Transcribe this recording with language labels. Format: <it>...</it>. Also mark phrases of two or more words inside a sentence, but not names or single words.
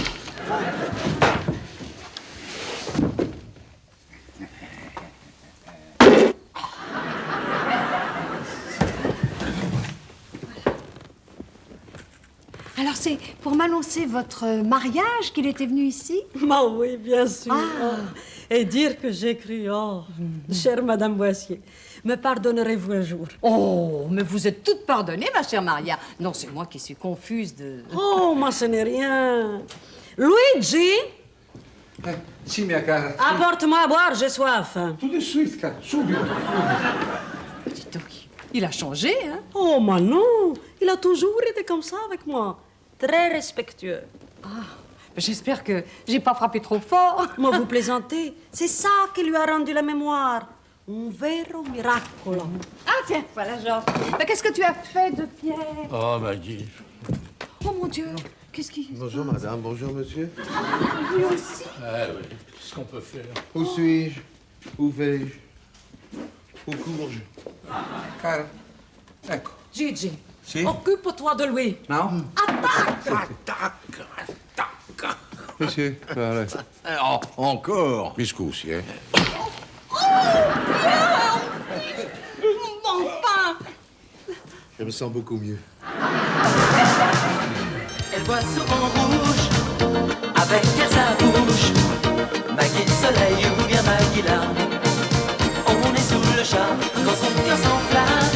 <fr>Alors, c'est pour m'annoncer votre mariage qu'il était venu ici? Bah oui, bien sûr. Et dire que j'ai cru, oh, chère Madame Boissier, me pardonnerez-vous un jour? Oh, mais vous êtes toute pardonnée, ma chère Maria. Non, c'est moi qui suis confuse de... Oh, moi, ce n'est rien. Luigi,</fr> <it>Si, mia cara.</it> <fr>apporte-moi à boire, j'ai soif. Tout de suite,</fr> <it>cara. Subito.</it> <fr>Dites donc, il a changé, hein? Oh, mais non, il a toujours été comme ça avec moi. Très respectueux. J'espère que j'ai pas frappé trop fort. Moi, vous plaisantez. C'est ça qui lui a rendu la mémoire.</fr> <it>Un vero miracolo.</it> <fr>Ah, tiens, voilà, Georges. Mais qu'est-ce que tu as fait de Pierre? Oh, Maggie. Oh, mon Dieu, qu'est-ce qui... Bonjour, madame. Bonjour, monsieur. Lui aussi? Ah oui, qu'est-ce qu'on peut faire? Où suis-je? Où vais-je? Où cours-je?</fr> <it>Cara, ecco.</it> <fr>Gigi, Si? occupe-toi de lui. No? Attaque! Monsieur, allez. Oh, encore.</fr> <it>Mi scusi, eh.</it> <fr>Enfin! Je me sens beaucoup mieux. Elle voit souvent rouge avec sa bouche. Maggie soleil ou bien Maggie larme. On est sous le charme quand son cœur s'enflamme.</fr>